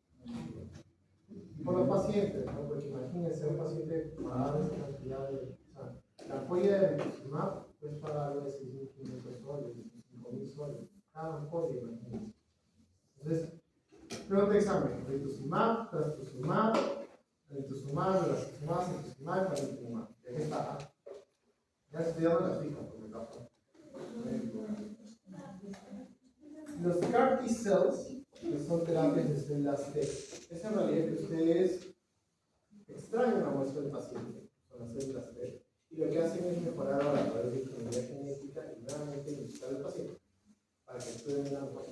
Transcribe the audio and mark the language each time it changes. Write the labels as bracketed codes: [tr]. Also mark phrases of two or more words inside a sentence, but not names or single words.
[es] Y por los pacientes, ¿no? Porque imagínense un paciente pagar esa cantidad de, o sea, la ampolla de rituximab cuesta algo de 6.500 soles, 5.000 soles, cada ampolla, imagínense. Entonces, pregunta de examen, rituximab, trastuzumab, rituximab, trastuzumab, cetuximab, panitumumab. Ya que está, ya estudiamos las fijas, por mi caso. Los [en] CAR T cells, [es] que son terapias de células T, es en realidad que ustedes extraen una muestra del paciente, son las células T, y lo que hacen es mejorar ahora a través de ingeniería genética y nuevamente iniciar al paciente para que estudien una muestra.